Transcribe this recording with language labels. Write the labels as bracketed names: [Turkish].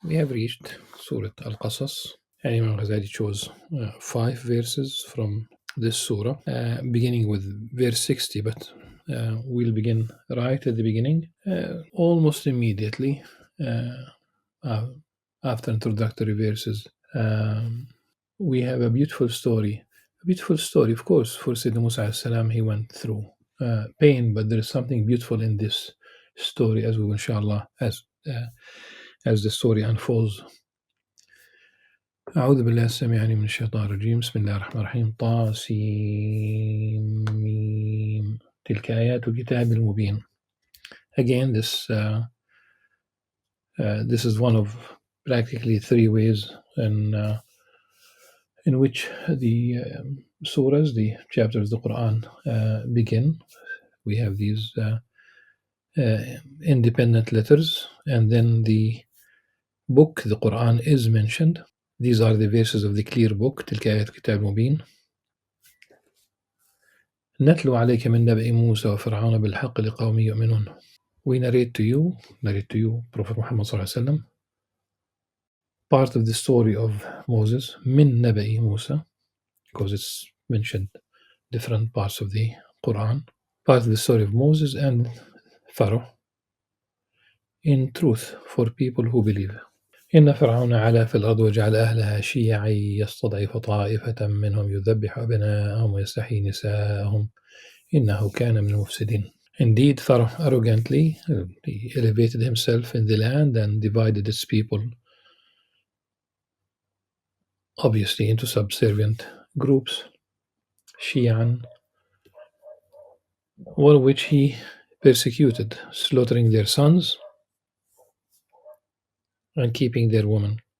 [English] We have reached Surah Al-Qasas, and Imam Ghazali chose 5 verses from this surah, beginning with verse 60, but we'll begin right at the beginning, almost immediately after introductory verses. We have a beautiful story. A beautiful story, of course, for Sayyidina Musa alayhi salam. He went through pain, but there is something beautiful in this story, as we will, inshallah, as the story unfolds. [Arabic] أعوذ بالله السميع العليم من الشيطان الرجيم بسم الله الرحمن الرحيم طاسيم تلك آيات الكتاب المبين. [English] Again, this is one of practically 3 ways in which the surahs, the chapters of the Quran begin. We have these independent letters, and then the book, the Quran, is mentioned. These are the verses of the clear book, [Arabic] تلك آيات الكتاب المبين. نتلو عليك من نبأ موسى وفرعون بالحق لقوم يؤمنون. [English] We narrate to you, Prophet Muhammad sallallahu alaihi wasallam, part of the story of Moses, min naba'i Musa, because it's mentioned different parts of the Quran, part of the story of Moses and Pharaoh, in truth for people who believe. [Arabic] إن فرعون علا في الأرض وجعل أهلها شيعا يستضعف طائفة منهم يذبح أبناءهم ويستحيي نساءهم إنه كان من المفسدين. [English] Indeed, Pharaoh arrogantly he elevated himself in the land and divided its people, obviously, into subservient groups, Shi'an, all of which he persecuted, slaughtering their sons and keeping their women.